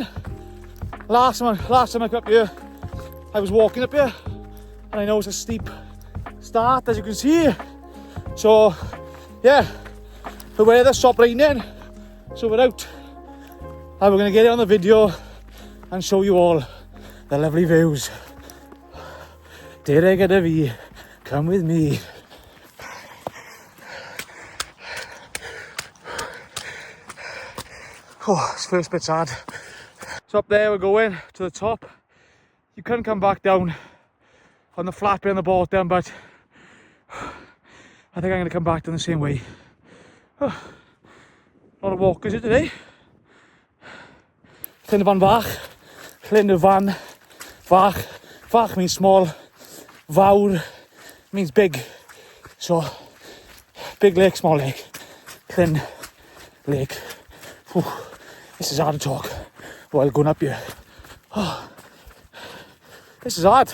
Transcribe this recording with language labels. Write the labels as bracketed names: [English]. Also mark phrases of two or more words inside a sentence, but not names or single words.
[English] Last time I got up here, I was walking up here, and I know it's a steep start, as you can see. So, yeah, the weather stopped raining, so we're out. And we're gonna get it on the video and show you all the lovely views. [Welsh] Dere gyda fi, [English] come with me. Oh, this first bit's hard. So up there we're going to the top. You can come back down on the flat bit on the bottom, but I think I'm going to come back down the same way. Oh, a lot of walkers here today. Llyn van Fach. Llyn van Fach. Fach means small. Fawr means big. So, big lake, small lake. Llyn lake. Whew. This is hard to talk while going up here. Oh, this is hard.